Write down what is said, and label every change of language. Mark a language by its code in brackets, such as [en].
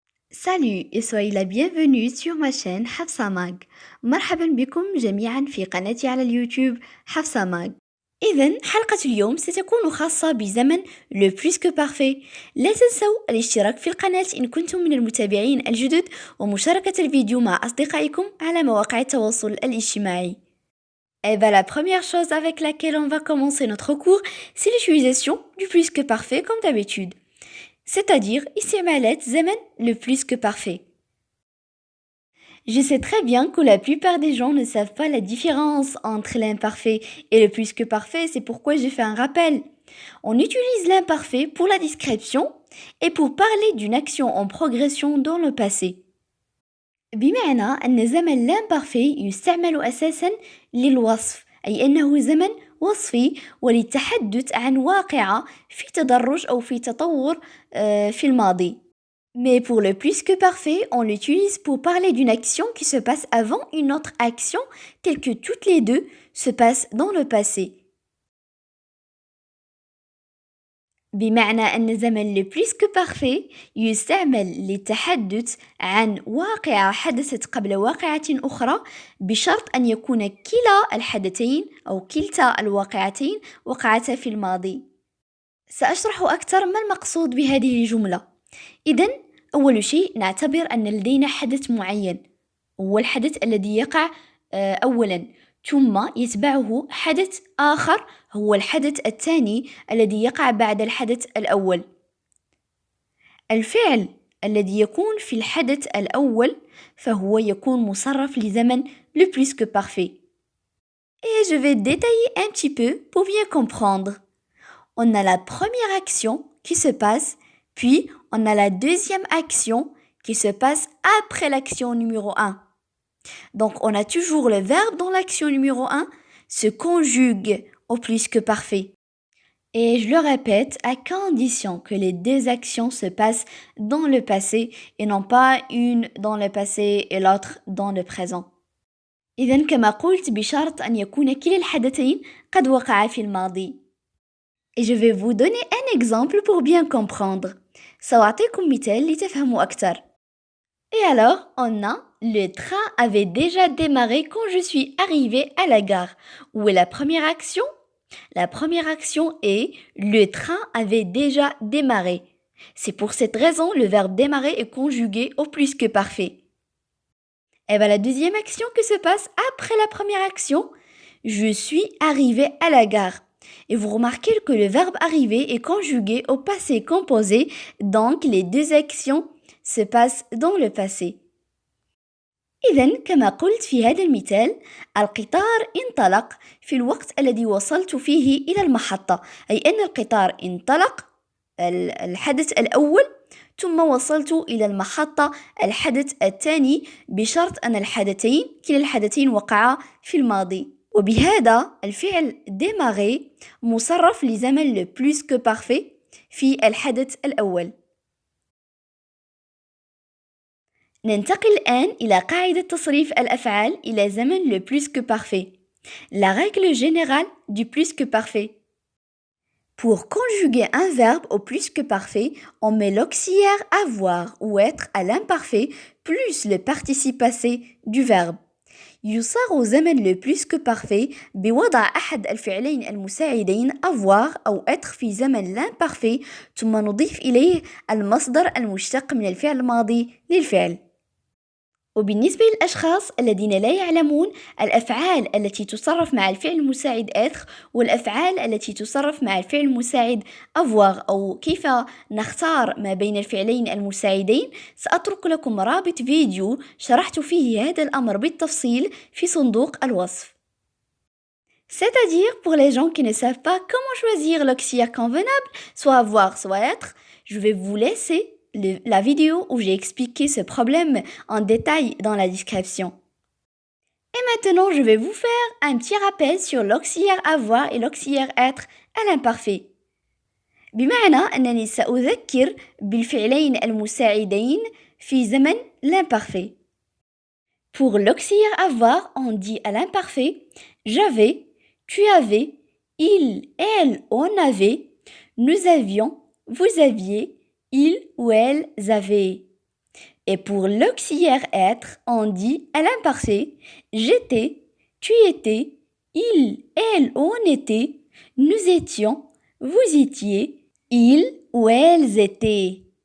[fr] Salut et soyez la bienvenue sur ma chaîne حفصة ماغ. [ar] مرحبا بكم جميعا في قناتي على اليوتيوب حفصة ماغ. إذن حلقة اليوم ستكون خاصة بزمن le plus que parfait. لا تنسوا الاشتراك في القناة إن كنتم من المتابعين الجدد ومشاركة الفيديو مع أصدقائكم على مواقع التواصل الاجتماعي. [fr] Et bien, la première chose avec laquelle on va commencer notre cours, c'est l'utilisation du plus que parfait comme d'habitude. C'est-à-dire [ar] استعمالات زمن [fr] le plus que parfait. Je sais très bien que la plupart des gens ne savent pas la différence entre l'imparfait et le plus que parfait, c'est pourquoi j'ai fait un rappel. On utilise l'imparfait pour la description et pour parler d'une action en progression dans le passé. [ar] بمعنى أن زمن l'imparfait يستعمل أساساً للوصف، أي أنه زمن وصفي وللتحدث عن واقعة في تدرج أو في تطور في الماضي. [fr] Mais pour le plus que parfait, on l'utilise pour parler d'une action qui se passe avant une autre action, telle que toutes les deux se passent dans le passé. [ar] بمعنى أن زمن le plus que parfait يستعمل للتحدث عن واقعة حدثت قبل واقعة أخرى بشرط أن يكون كلا الحدثين أو كلتا الواقعتين وقعتا في الماضي. سأشرح أكثر ما المقصود بهذه الجملة. إذن أول شيء نعتبر أن لدينا حدث معين، هو الحدث الذي يقع أولا، ثم يتبعه حدث آخر هو الحدث الثاني الذي يقع بعد الحدث الأول. الفعل الذي يكون في الحدث الأول فهو يكون مصرف لزمن le plus que parfait. [fr] Et je vais détailler un petit peu pour bien comprendre. On a la première action qui se passe, puis on a la deuxième action qui se passe après l'action numéro 1. Donc, on a toujours le verbe dans l'action numéro 1 se conjugue au plus que parfait. Et je le répète, à condition que les deux actions se passent dans le passé et non pas une dans le passé et l'autre dans le présent. [ar] إذن كما قلت بشرط أن يكون كلا الحدثين قد وقعا في الماضي. [fr] Et je vais vous donner un exemple pour bien comprendre. [ar] سأعطيكم مثال لتفهموا أكثر. [fr] Et alors, on a le train avait déjà démarré quand je suis arrivée à la gare. Où est la première action? La première action est le train avait déjà démarré. C'est pour cette raison le verbe démarrer est conjugué au plus que parfait. Et bien la deuxième action qui se passe après la première action, je suis arrivée à la gare. Et vous remarquez que le verbe arriver est conjugué au passé composé, donc les deux actions se passent dans le passé. [ar] إذن كما قلت في هذا المثال القطار انطلق في الوقت الذي وصلت فيه إلى المحطة، أي أن القطار انطلق الحدث الأول ثم وصلت إلى المحطة الحدث الثاني بشرط أن كلا الحدثين وقعا في الماضي. وبهذا الفعل démarrer مصرف لزمن le plus que parfait في الحدث الأول. ننتقل الآن إلى قاعدة تصريف الأفعال إلى زمن le plus que parfait. [fr] La règle générale du plus que parfait. Pour conjuguer un verbe au plus que parfait, on met l'auxiliaire avoir ou être à l'imparfait plus le participe passé du verbe. [ar] يصاغ زمن le plus que parfait بوضع أحد الفعلين المساعدين avoir أو être في زمن l'imparfait ثم نضيف إليه المصدر المشتق من الفعل الماضي للفعل. وبالنسبة للأشخاص الذين لا يعلمون الأفعال التي تصرف مع الفعل المساعد être والأفعال التي تصرف مع الفعل المساعد avoir أو كيف نختار ما بين الفعلين المساعدين، سأترك لكم رابط فيديو شرحت فيه هذا الأمر بالتفصيل في صندوق الوصف. [fr] C'est-à-dire pour les gens qui ne savent pas comment choisir l'auxiliaire convenable, soit avoir, soit être, je vais vous laisser la vidéo où j'ai expliqué ce problème en détail dans la description. Et maintenant, je vais vous faire un petit rappel sur l'auxiliaire avoir et l'auxiliaire être à l'imparfait. [ar] بمعنى أنني سأذكر بالفعلين المساعدين في زمن l'imparfait. [fr] Pour l'auxiliaire avoir, on dit à l'imparfait j'avais, tu avais, il, elle, on avait, nous avions, vous aviez, ils ou elles avaient. Et pour l'auxiliaire être, on dit à l'imparfait j'étais, tu étais, il, elle, on était, nous étions, vous étiez, ils ou elles étaient.